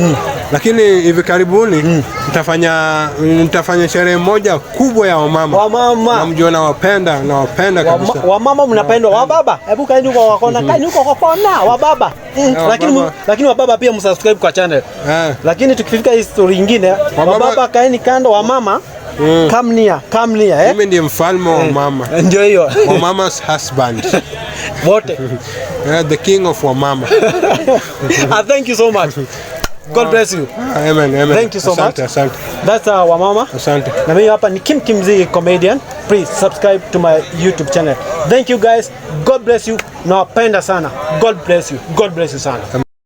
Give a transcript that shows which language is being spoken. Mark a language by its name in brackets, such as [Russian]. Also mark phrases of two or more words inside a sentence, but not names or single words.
[Swahili] Lakini hivi karibuni nitafanya sherehe moja kubwa ya wamama. Namjua nawapenda kabisa. Wamama mnapendwa, wa baba. Hebu kaeni huko kwa kona, wa baba. Lakini wa baba pia msubscribe kwa channel. Lakini tukifika hii story nyingine, wa baba kaeni kando, wa mama [English] come near. [Swahili] Mimi ndiye mfalme wa mama. Ndio hiyo. Wa mama's [English] husband. [Swahili] Wote. [English] The king of [Swahili] wa mama. [English] Thank you so much. God bless you. Amen. Thank you so much. [Swahili] Asante. [English] That's [Swahili] wa mama. Asante. Na mimi hapa ni Kim Kimzigi comedian. [English] Please subscribe to my YouTube channel. Thank you guys. God bless you. [Swahili] Nawapenda sana. [English] God bless you sana.